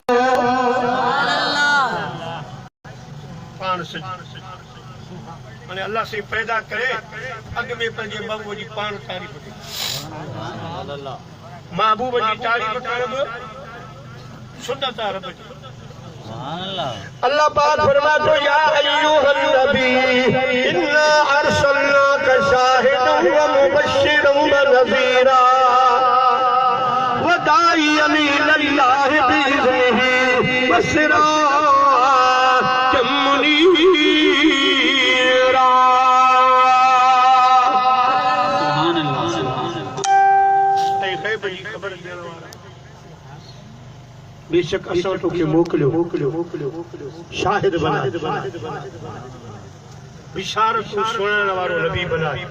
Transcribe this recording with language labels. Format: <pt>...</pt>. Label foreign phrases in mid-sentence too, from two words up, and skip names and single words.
<sd>अल्लाह से पैदा करे अग में पंहिंजे महबूब जी पान तारीफ़ कई महबूब जी तारीफ़ करण सुन्नत आहे रब जी। अल्लाह पाक फरमातो</sd> <ar>يا أيها النبي إنا أرسلناك شاهدا ومبشرا ونذيرا وداعيا إلى الله بإذنه وسراجا منيرا.</ar> <sd>बेशक असां तोखे मोकिलियो शाहिद बना बिशारत सुणण वारो नबी बना।</sd>